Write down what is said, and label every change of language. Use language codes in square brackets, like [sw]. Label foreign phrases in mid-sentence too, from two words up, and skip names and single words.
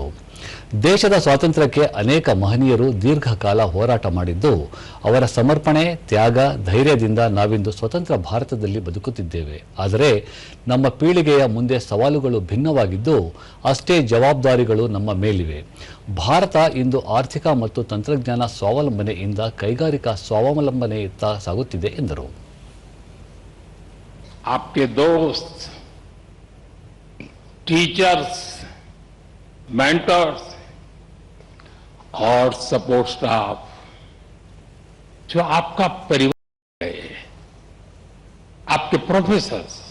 [kn] ದೇಶದ ಸ್ವಾತಂತ್ರ್ಯಕ್ಕೆ ಅನೇಕ ಮಹನೀಯರು ದೀರ್ಘಕಾಲ ಹೋರಾಟ ಮಾಡಿದ್ದು, ಅವರ ಸಮರ್ಪಣೆ, ತ್ಯಾಗ, ಧೈರ್ಯದಿಂದ ನಾವಿಂದು ಸ್ವತಂತ್ರ ಭಾರತದಲ್ಲಿ ಬದುಕುತ್ತಿದ್ದೇವೆ. ಆದರೆ ನಮ್ಮ ಪೀಳಿಗೆಯ ಮುಂದೆ ಸವಾಲುಗಳು ಭಿನ್ನವಾಗಿದ್ದು, ಅಷ್ಟೇ ಜವಾಬ್ದಾರಿಗಳು ನಮ್ಮ ಮೇಲಿವೆ. ಭಾರತ ಇಂದು ಆರ್ಥಿಕ ಮತ್ತು ತಂತ್ರಜ್ಞಾನ ಸ್ವಾವಲಂಬನೆಯಿಂದ ಕೈಗಾರಿಕಾ ಸ್ವಾವಲಂಬನೆಯತ್ತ ಸಾಗುತ್ತಿದೆ ಎಂದರು. [hi] आपके दोस्त, टीचर्स, मेंटर्स और [en] support staff [hi] जो आपका परिवार है, आपके प्रोफेसर्स